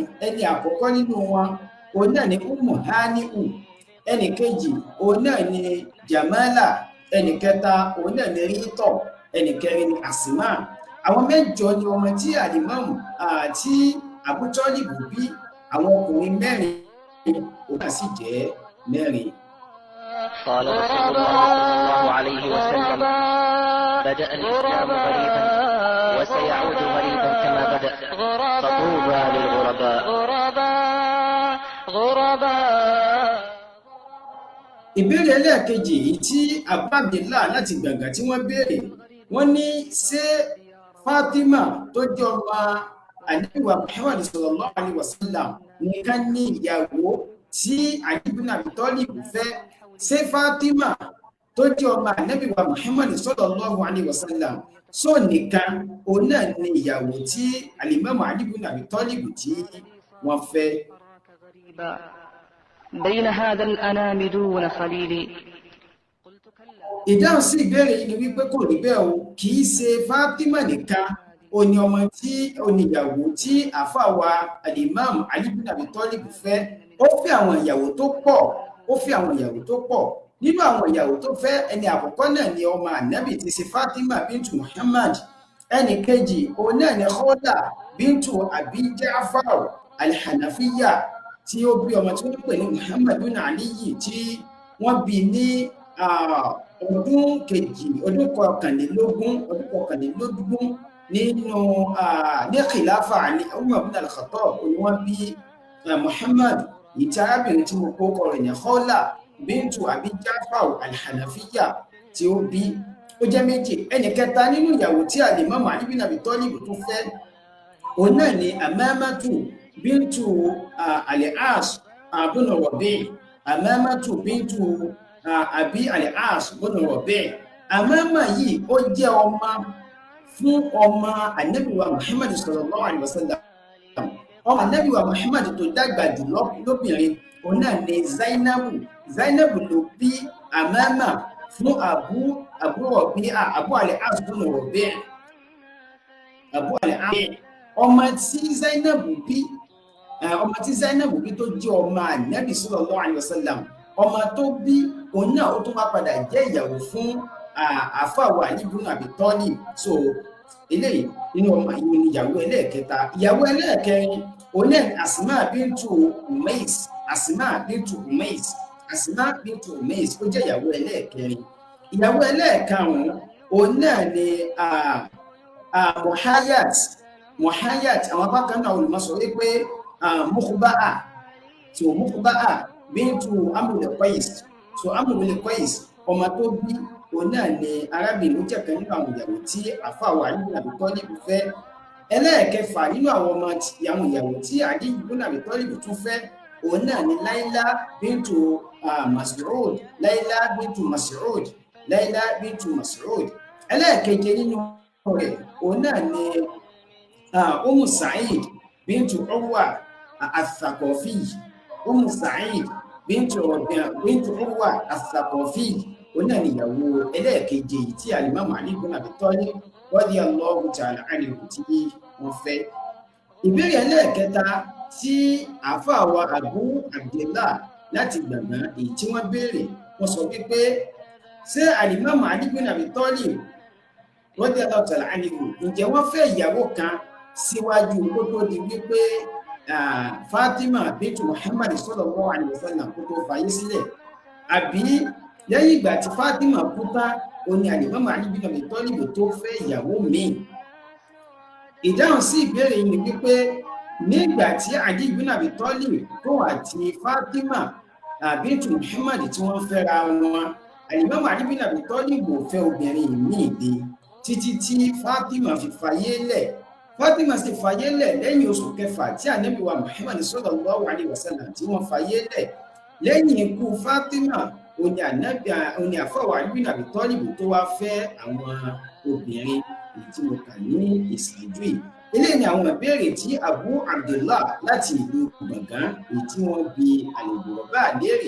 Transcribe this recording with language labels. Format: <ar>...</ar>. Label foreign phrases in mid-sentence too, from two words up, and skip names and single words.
<yo>Ẹni àkọ́kọ́ nínú wọn òun náà ni Ummu Hani'u, ẹnì kejì òun náà ni Jamala, ẹnì kẹta òun náà ni Rítọ̀, ẹnì kẹrin ni Asma. Àwọn mẹ́jọ ni ọmọ tí Al-Imam àti Abu Talib bí. Àwọn ọkùnrin mẹ́rin òun náà sì jẹ́ mẹ́rin.</yo> <ar>قال رسول الله صلى الله عليه وسلم: بدأ الإسلام غريبا وسيعود غريبا محمد فطوبى للغرباء.</ar> <yo>ìbéèrè ẹlẹ́ẹ̀kejì èyí tí Abu Abdillah láti Gbàngà tí wọ́n béèrè, wọ́n ní ṣé Fatima tó jẹ́ ọmọ Ànábì wa Muhammad</yo> <ar>صلى الله عليه وسلم</ar> <yo>nìkan ní ìyàwó tí Ali ibn Abi Talib fẹ́? Ṣé Fatima tó jẹ́ ọmọ Ànábì wa Muhammad</yo> <ar>صلى الله عليه وسلم</ar> <yo>só nìkan òun náà ní ìyàwó tí Al-Imam Ali ibn Abi Talib tí wọ́n fẹ́?</yo> <ar>بين هذا الأنام دون خليلي.</ar> <yo>ìdáhùn sí ìbéèrè yìí ni wípé kò rí bẹ́ẹ̀ o, kì í ṣe Fatima nìkan ó ní ọmọ tí ó ní ìyàwó tí àfàwà Al-Imam Ali ibn Abi Talib fẹ́. Ó fẹ́ àwọn ìyàwó tó pọ̀, nínú àwọn ìyàwó tó fẹ́ ẹni àkọ́kọ́ náà ni ọmọ Ànábì tí ṣe Fatima bintu Muhammad, ẹni kejì òun náà ni Khawla bintu Abi Ja'far al-Hanafiya tí ó bí ọmọ tí wọ́n pè ní Muhammad bin Ali tí wọ́n bí ní ọdún kọkànlélógún nínú ní khilafa Ali Umar bin al-Khattab ni wọ́n bí Muhammad ìtí arábìnrin tí mo kókọ rẹ̀ ní Khawla bintu Abi Ja'far al-Hanafiya tí ó bí. Ó jẹ́ méjì. Ẹni kẹta nínú ìyàwó tí Al-Imam Ali bin Abi Talib tó fẹ́ òun náà ni Amamatu bintu al-As bin Rabi'. Amamatu bintu Abi al-As bin Rabi'. Amama yìí ó jẹ́ ọmọ fún ọmọ Ànábì wa Muhammad</yo> <ar>صلى الله عليه وسلم.</ar> <yo>Ọmọ Ànábì wa Muhammad tó dàgbà jù lóbìnrin òun náà ni Zainabu ló bí Amama fún Abu al-As bin Rabi'. Abu al-As ọmọ tí Zainabu bí tó jẹ́ ọmọ Ànábì</yo> <ar>صلى الله عليه وسلم,</ar> <yo>ọmọ tó bí òun náà ó tún wá padà jẹ́ ìyàwó fún àfàwà Ali ibn Abi Talib. So eléyìí nínú ọmọ yìí ni ìyàwó ẹlẹ́ẹ̀kẹta. Ìyàwó ẹlẹ́ẹ̀kẹrin òun náà Asma bintu Umais. Asma bintu Umais ó jẹ́ ìyàwó ẹlẹ́ẹ̀kẹrin. Ìyàwó ẹlẹ́ẹ̀karùn-ún òun náà ni Muhayyat. Àwọn apákan náà olùmọ̀sọ̀ wípé Mukhba'a bintu Amr al-Qais. So Amr al-Qais ọmọ tó bí òun náà ni arábìnrin jẹ́ kan nínú àwọn ìyàwó tí àfàwà Ali ibn Abi Talib fẹ́. Ẹlẹ́ẹ̀kẹfà nínú àwọn ìyàwó tí Ali ibn Abi Talib tún fẹ́ òun náà ni Layla bintu Mas'ud. Ẹlẹ́ẹ̀keje nínú rẹ̀ òun náà ni Sa'id bintu Urwa al-Thaqafi. Sa'id bintu Urwa al-Thaqafi òun náà ni ìyàwó ẹlẹ́ẹ̀keje tí Al-Imam Ali ibn Abi Talib</yo> <ar>رضي الله تعالى عنه</ar> <yo>tí wọ́n fẹ́. Ìbéèrè ẹlẹ́ẹ̀kẹta tí àfàwà Abu Abdillah láti Gbàngà èyí tí wọ́n béèrè, wọ́n sọ wípé ṣé Al-Imam Ali ibn Abi Talib</yo> <ar>رضي الله تعالى عنه</ar> <yo>ǹjẹ́ wọ́n fẹ́ ìyàwó kan síwájú kó tó di wípé Fatima bintu Muhammad</yo> <ar>صلى الله عليه وسلم</ar> <yo>kó tó fàyè sílẹ̀, àbí lẹ́yìn ìgbà tí Fatima kú tán òní Al-Imam Ali ibn Abi Talib tó fẹ́ ìyàwó míì? Ìdáhùn sí ìbéèrè yìí ni wípé nígbà tí Ali ibn Abi Talib tó àti Fatima bintu Muhammad tí wọ́n fẹ́ra wọn, Al-Imam Ali ibn Abi Talib fẹ́ obìnrin míì dé títí tí Fatima fi fàyè lẹ̀. Fatima sì fàyè lẹ̀ lẹ́yìn oṣù kẹfà tí Ànábì wa Muhammad</yo> <ar>صلى الله عليه وسلم</ar> <yo>tí wọ́n fàyè lẹ̀. Lẹ́yìn ikú Fatima òní àfàwà Ali ibn Abi Talib tó wá fẹ́ àwọn obìnrin tí mo kà ní ìṣáájú yìí. Eléyìí ni àwọn ìbéèrè tí Abu Abdillah láti ìlú Gbàngà èyí tí wọ́n bi àlejò léèrè.</yo>